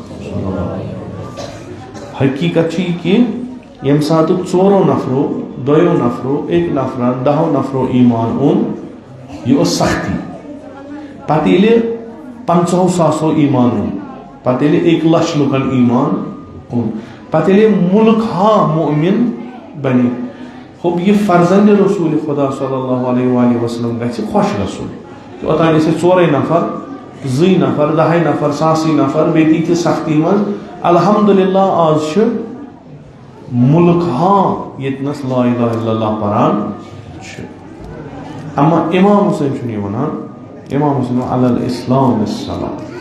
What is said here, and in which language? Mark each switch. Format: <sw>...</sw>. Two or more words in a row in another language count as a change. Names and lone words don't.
<ks>حقیقت چھِ یہِ کہِ ییٚمہِ ساتہٕ 4 نفرو, 2 نفرو, 1 نفرن, 10 نفرو ایمان اوٚن, یہِ ٲس سختی. پتہٕ ییٚلہِ 50 ساسو ایمان اوٚن, پتہٕ ییٚلہِ 1 لچھ لُکن ایمان اوٚن, پتہٕ ییٚلہِ مُلک ہا مؤمن بنے, ہوٚب یہِ فرزند رسول خدا</ks> <ar>صلی اللہ علیہ وآلہ وسلم</ar> <ks>گژھِ خۄش گژھُن. اوٚتانۍ ٲسۍ 4 نفر, 2 نفر, 10 نفر, 100 نفر, بیٚیہِ تیٖتہِ سختی منٛز.</ks> <ar>الحمدللہ</ar> <ks>آز چھُ مُلک ہا ییٚتنس</ks> <ar>لا الہ الا اللہ</ar> <ks>پران چھِ. اما امام حسین چھُنہٕ یہِ وَنان, امام حسین</ks> <ar>علی الاسلام السلام.</ar>